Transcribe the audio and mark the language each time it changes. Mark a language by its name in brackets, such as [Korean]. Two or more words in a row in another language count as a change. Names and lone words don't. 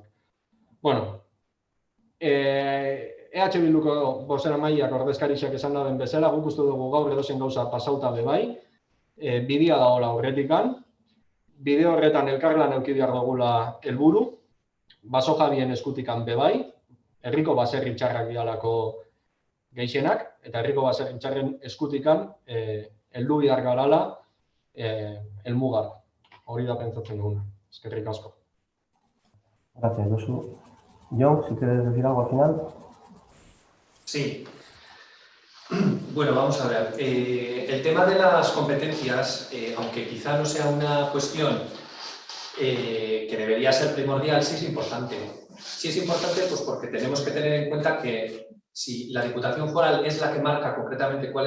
[Basque] Bueno, EH Bilduko bozeramaileak ordezkarixak esan daben bezala, guk uste dugu gaur edozen gauza pasauta bebai, bidea dagoela horretikan, bide horretan elkarlan eduki behar dugula helburu, baso jabien eskutikan bebai, herriko baserri txarrak dialako gehienak, eta herriko baserri txarren eskutikan heldu behar garala helmugara. Hori da pentsatzen duguna. Eskerrik asko. [Spanish] Gracias, Josu. Jon, si quieres decir algo al final. Sí. Bueno, vamos a ver. El tema de las competencias, aunque quizá no sea una cuestión que debería ser primordial, sí es importante. Sí es importante pues porque tenemos que tener en cuenta que si la Diputación Foral es la que marca concretamente cuál es